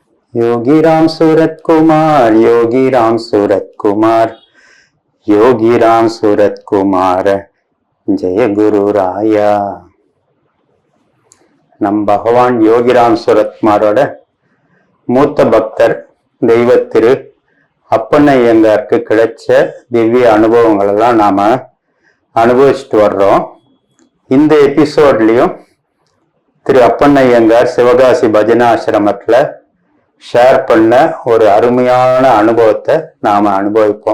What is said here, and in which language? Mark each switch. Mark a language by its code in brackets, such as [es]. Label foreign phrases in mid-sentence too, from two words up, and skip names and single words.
[hi] योगीराम सूरत कुमार, योगीराम सूरत कुमार, योगीराम सूरत कुमार, जय गुरु राया. [ta] நம் பகவான் யோகிராம் சூரத்குமாரோட மூத்த பக்தர் தெய்வ திரு அப்பன்னையங்காருக்கு கிடைச்ச திவ்ய அனுபவங்கள் எல்லாம் நாம அனுபவிச்சுட்டு வர்றோம். இந்த எபிசோட்லயும் திரு அப்பன்னையங்கார் சிவகாசி பஜனாசிரமத்துல ஷேர் பண்ண ஒரு அருமையான அனுபவத்தை நாம அனுபவிப்போம்.